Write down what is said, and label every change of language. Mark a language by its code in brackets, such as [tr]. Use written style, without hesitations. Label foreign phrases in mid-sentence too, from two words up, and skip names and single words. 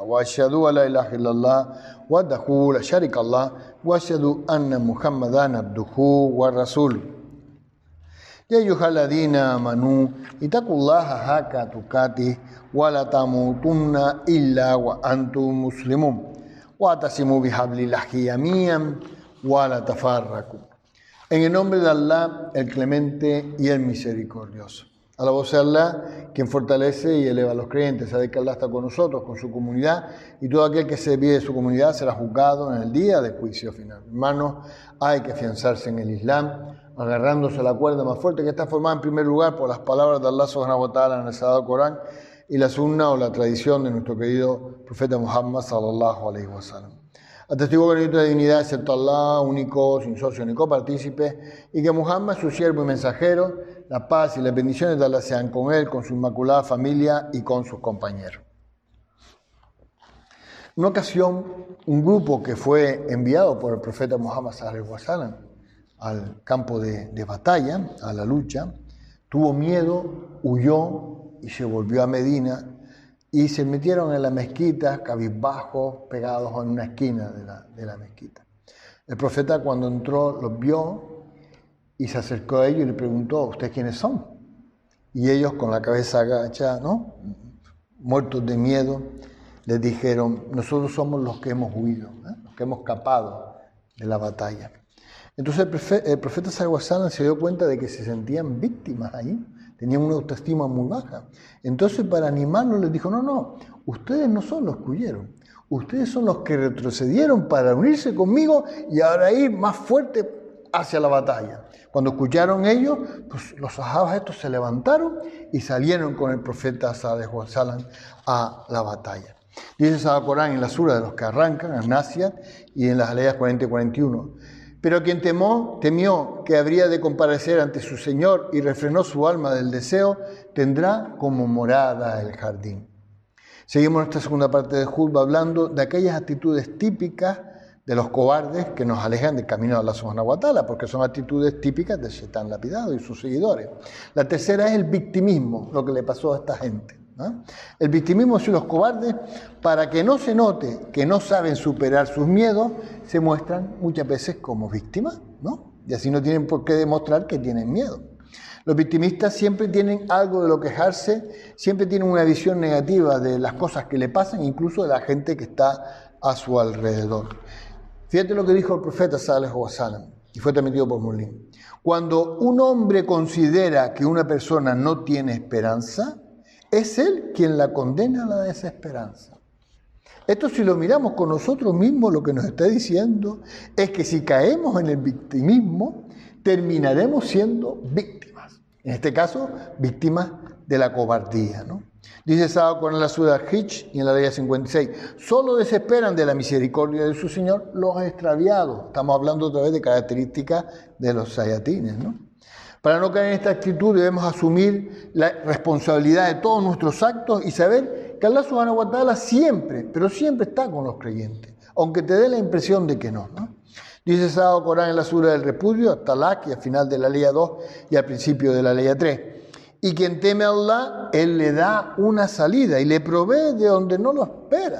[ar] وأشهد أن لا إله إلا الله وحده لا شريك له وأشهد أن محمدا عبده ورسوله. يا أيها الذين آمنوا اتقوا الله حق تقاته ولا تموتن إلا وأنتم مسلمون واعتصموا بحبل الله جميعا ولا تفرقوا. [es] En el nombre de Allah, el clemente y el misericordioso. Alabado sea Allah, quien fortalece y eleva a los creyentes. Sabe que Allah está con nosotros, con su comunidad, y todo aquel que se desvíe de su comunidad será juzgado en el día del juicio final. Hermanos, hay que afianzarse en el Islam, agarrándose a la cuerda más fuerte que está formada en primer lugar por las palabras de Allah [ar] سبحانه وتعالى [es] en el Sagrado Corán y la sunna o la tradición de nuestro querido profeta Muhammad [ar] صلى الله عليه وسلم. [es] Atestigo que no hay otra divinidad excepto Allah, único, sin socio ni copartícipe, y que Muhammad es su siervo y mensajero. La paz y las bendiciones de Allah sean con él, con su inmaculada familia y con sus compañeros. En una ocasión, un grupo que fue enviado por el profeta Muhammad [ar] صلى الله عليه وسلم [es] al campo de batalla, a la lucha, tuvo miedo, huyó y se volvió a Medina y se metieron en la mezquita, cabizbajos, pegados en una esquina de la mezquita. El profeta, cuando entró, los vio y se acercó a ellos y le preguntó: ¿ustedes quiénes son? Y ellos, con la cabeza agachada, ¿no?, muertos de miedo, les dijeron: nosotros somos los que hemos huido, los que hemos escapado de la batalla. Entonces el profeta [ar] صلى الله عليه وسلم [es] se dio cuenta de que se sentían víctimas ahí, tenían una autoestima muy baja. Entonces, para animarlos, les dijo: no, ustedes no son los que huyeron, ustedes son los que retrocedieron para unirse conmigo y ahora ir más fuerte hacia la batalla. Cuando escucharon ellos, pues los sahabas estos se levantaron y salieron con el profeta [ar] صلى الله عليه وسلم [es] a la batalla. Dice el Sagrado Corán en la sura de los que arrancan, en Nasia, y en las aleyas 40 y 41. Pero quien temió que habría de comparecer ante su Señor y refrenó su alma del deseo, tendrá como morada el jardín. Seguimos nuestra segunda parte de Jutba hablando de aquellas actitudes típicas de los cobardes que nos alejan del camino de Allah [ar] سبحانه وتعالى, [es] porque son actitudes típicas del Shaitán lapidado y sus seguidores. La tercera es el victimismo, lo que le pasó a esta gente, ¿no? El victimismo, si los cobardes, para que no se note que no saben superar sus miedos, se muestran muchas veces como víctimas, ¿no? Y así no tienen por qué demostrar que tienen miedo. Los victimistas siempre tienen algo de lo quejarse, siempre tienen una visión negativa de las cosas que le pasan, incluso de la gente que está a su alrededor. Fíjate lo que dijo el profeta [ar] صلى الله عليه وسلم, [es] y fue transmitido por Muslim. Cuando un hombre considera que una persona no tiene esperanza, es él quien la condena a la desesperanza. Esto, si lo miramos con nosotros mismos, lo que nos está diciendo es que si caemos en el victimismo, terminaremos siendo víctimas. En este caso, víctimas de la cobardía, ¿no? Dice Sábado con la sura Hijj y en la ley 56, solo desesperan de la misericordia de su Señor los extraviados. Estamos hablando otra vez de características de los sayatines, ¿no? Para no caer en esta actitud debemos asumir la responsabilidad de todos nuestros actos y saber que Allah [ar] سبحانه وتعالى [es] siempre, pero siempre está con los creyentes, aunque te dé la impresión de que no, ¿no? Dice el Sagrado Corán en la sura del repudio, Talaq, y al final de la ley 2 y al principio de la ley 3. Y quien teme a Allah, Él le da una salida y le provee de donde no lo espera.